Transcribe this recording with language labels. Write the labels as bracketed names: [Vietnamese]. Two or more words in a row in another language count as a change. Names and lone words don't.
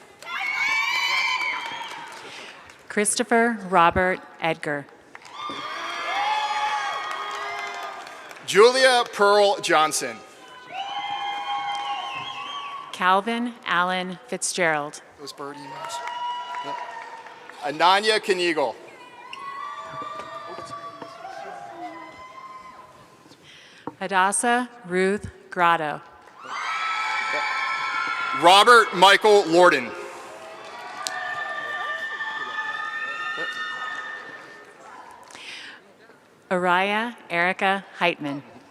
[English] Christopher Robert Edgar. Julia Pearl Johnson. Calvin Allen Fitzgerald. Those bird emails. Yep. Ananya Kniegal. Hadassah Ruth Grotto. Robert Michael Lorden. Araya Erica Heitman.